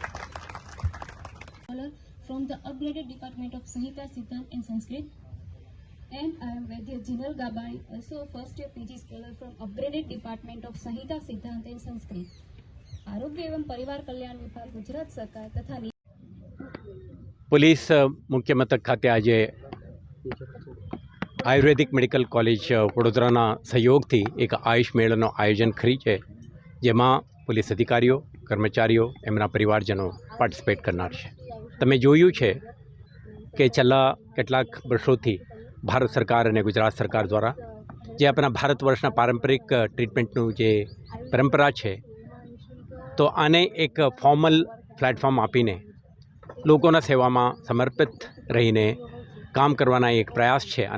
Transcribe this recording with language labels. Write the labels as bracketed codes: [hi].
[en] from the upgraded Department of Sanhita Siddhant and Sanskrit, and I am Vaidya Jinal Gabai, also a first year PG scholar from upgraded Department of Sanhita Siddhant and Sanskrit. [hi] आरोग्य एवं परिवार कल्याण विभाग, गुजरात सरकार तथा [gu] police મુખ્ય મથક ખાતે આજે આયુર્વેદિક મેડિકલ કોલેજ વડોદરાના સહયોગથી એક આયુષ મેળાનું આયોજન કર્યું છે, જેમાં પોલીસ અધિકારીઓ, કર્મચારીઓ, એમના પરિવારજનો પાર્ટિસિપેટ કરનાર છે। તમે જોયું છે કે છેલ્લા કેટલાક વર્ષોથી ભારત સરકાર અને ગુજરાત સરકાર દ્વારા જે આપણા ભારત વર્ષના પારંપરિક ટ્રીટમેન્ટનું જે પરંપરા છે, તો આને એક ફોર્મલ પ્લેટફોર્મ આપીને લોકોના સેવામાં સમર્પિત રહીને કામ કરવાના એક પ્રયાસ છે।